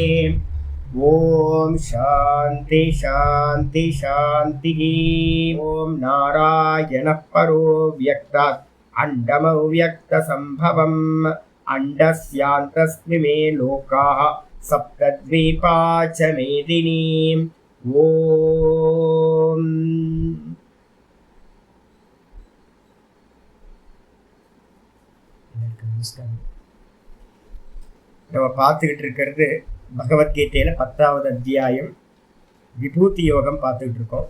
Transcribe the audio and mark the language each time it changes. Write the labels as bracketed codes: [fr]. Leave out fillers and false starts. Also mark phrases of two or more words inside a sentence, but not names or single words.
[sa] ओम शांति शांति शांति। ओम नारायणः परो व्यक्तात् अण्डमव्यक्तसम्भवम् अण्डस्यान्तस्मि मे लोकाः सप्तद्वीपा च मेदिनीम्। [ta] ஓம் நம்ம பார்த்துக்கிட்டு இருக்கிறது பகவத்கீதையில 10வது அத்தியாயம் விபூதி யோகம் பார்த்துக்கிட்டு இருக்கோம்.